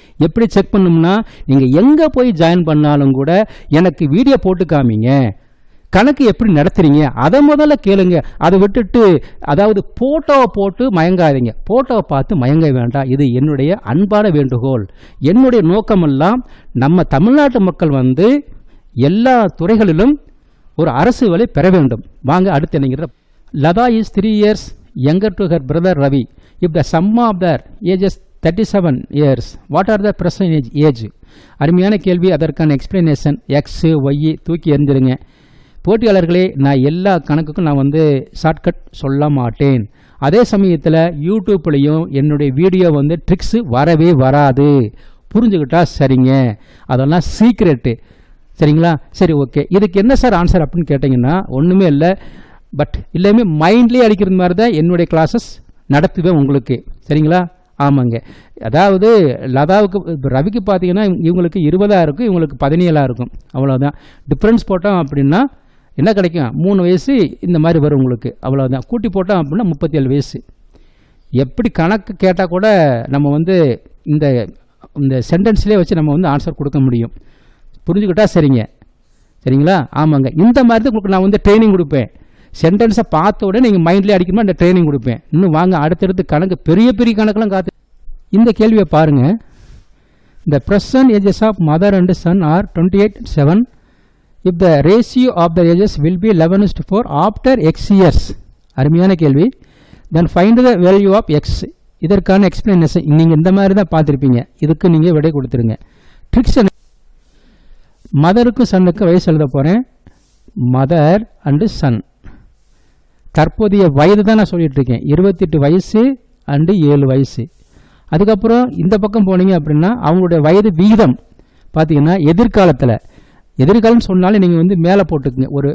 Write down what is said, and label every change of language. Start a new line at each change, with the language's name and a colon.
Tamil: எப்படி செக் பண்ணணும்னா, நீங்கள் எங்கே போய் ஜாயின் பண்ணாலும் கூட எனக்கு வீடியோ போட்டு காமிங்க, கணக்கு எப்படி நடத்துறீங்க அதை முதல்ல கேளுங்க. அதை விட்டுட்டு அதாவது போட்டோவை போட்டு மயங்காதீங்க. போட்டோவை பார்த்து மயங்க வேண்டாம். இது என்னுடைய அன்பான வேண்டுகோள். என்னுடைய நோக்கமெல்லாம் நம்ம தமிழ்நாட்டு மக்கள் வந்து எல்லா துறைகளிலும் ஒரு அரசு வேலை பெற வேண்டும். வாங்க அடுத்து என்னங்கிற.
English: Lada is 3 years younger to her brother Ravi. If the sum of their ages 37 years, what are the present age?
Tamil: அருமையான கேள்வி. அதற்கான எக்ஸ்பிளனேஷன் எக்ஸ் ஒய் தூக்கி எறிஞ்சிருங்க. போட்டியாளர்களே, நான் எல்லா கணக்குக்கும் நான் வந்து ஷார்ட்கட் சொல்ல மாட்டேன். அதே சமயத்தில் யூடியூப்லேயும் என்னுடைய வீடியோ வந்து ட்ரிக்ஸு வரவே வராது. புரிஞ்சுக்கிட்டா சரிங்க. அதெல்லாம் சீக்ரெட்டு. சரிங்களா? சரி, ஓகே. இதுக்கு என்ன சார் ஆன்சர் அப்படின்னு கேட்டிங்கன்னா, ஒன்றுமே இல்லை. பட் எல்லாமே மைண்ட்லேயே அடிக்கிறது மாதிரி தான் என்னுடைய கிளாஸஸ் நடத்துவேன் உங்களுக்கு. சரிங்களா? ஆமாங்க. அதாவது லதாவுக்கு ரவிக்கு பார்த்தீங்கன்னா இவங்களுக்கு 20 இருக்கும், இவங்களுக்கு 17 இருக்கும். அவ்வளோதான் டிஃப்ரென்ஸ். போட்டோம் அப்படின்னா என்ன கிடைக்கும்? 3 வயசு இந்த மாதிரி வரும் உங்களுக்கு. அவ்வளோதான். கூட்டி போட்டோம் அப்படின்னா 37 வயசு. எப்படி கணக்கு கேட்டால் கூட நம்ம வந்து இந்த இந்த சென்டென்ஸ்லேயே வச்சு நம்ம வந்து ஆன்சர் கொடுக்க முடியும். புரிஞ்சுக்கிட்டா சரிங்க. சரிங்களா? ஆமாங்க. இந்த மாதிரி தான் உங்களுக்கு நான் வந்து ட்ரைனிங் கொடுப்பேன். சென்டென்ஸை பார்த்த உடனே நீங்கள் மைண்ட்லேயே அடிக்கணுமா அந்த ட்ரைனிங் கொடுப்பேன். இன்னும் வாங்க அடுத்தடுத்து கணக்கு, பெரிய பெரிய கணக்கெல்லாம் காத்து. இந்த கேள்வியை பாருங்கள்.
English: The present ages of mother and son are 28:7. If the ratio of the ages will be 11:4 after x years.
Tamil: அருமையான கேள்வி.
English: Then find the value of x.
Tamil: இதற்கான எக்ஸ்பிளனேஷன் நீங்கள் இந்த மாதிரி தான் பார்த்துருப்பீங்க. இதுக்கு நீங்கள் விடை கொடுத்துருங்க. ட்ரிக்ஸ் மதருக்கும் சன்னுக்கும் வயசு எழுத போகிறேன். மதர் அண்டு சன் தற்போதைய வயது தான் நான் சொல்லிட்டு இருக்கேன். 28 வயசு அண்டு 7 வயசு. அதுக்கப்புறம் இந்த பக்கம் போனீங்க அப்படின்னா அவங்களுடைய வயது விகிதம் பார்த்தீங்கன்னா எதிர்காலம் சொன்னாலே நீங்கள் வந்து மேலே போட்டுக்குங்க.